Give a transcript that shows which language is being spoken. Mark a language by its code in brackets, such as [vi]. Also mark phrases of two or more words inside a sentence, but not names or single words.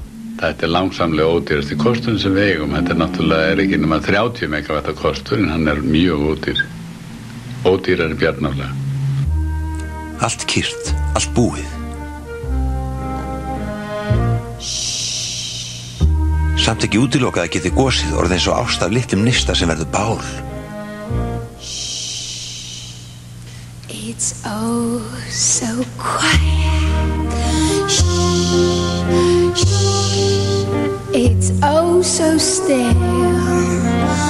[is] Þetta langsamlega ódýrasti kosturinn sem við eigum. Þetta náttúrulega ekki nema 30 megavatta kostur en hann mjög ódýr. Ódýrari bjarnarlega. Allt kyrrt, allt búið. Samt ekki útilokað að geti gosið orðið eins og ást af litlum nista sem verður bál. [en] It's oh so quiet. Shh, shh. It's oh so still.